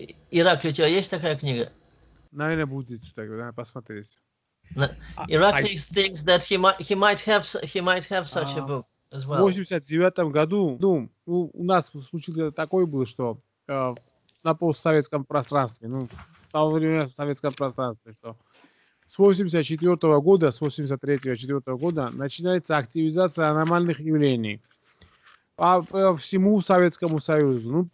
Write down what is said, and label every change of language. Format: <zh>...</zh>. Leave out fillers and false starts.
<ru>Ираклий, у тебя есть такая книга? Наверное, будет тогда, посмотреть.</ru> <en>Irakli thinks that he might have such a book as well.</en> <ru>В 1989 году у нас случилось такое было, что на постсоветском пространстве, в то время в советском пространстве, что с 1984 года, с 1983-1984 года начинается активизация аномальных явлений по всему Советскому Союзу.</ru>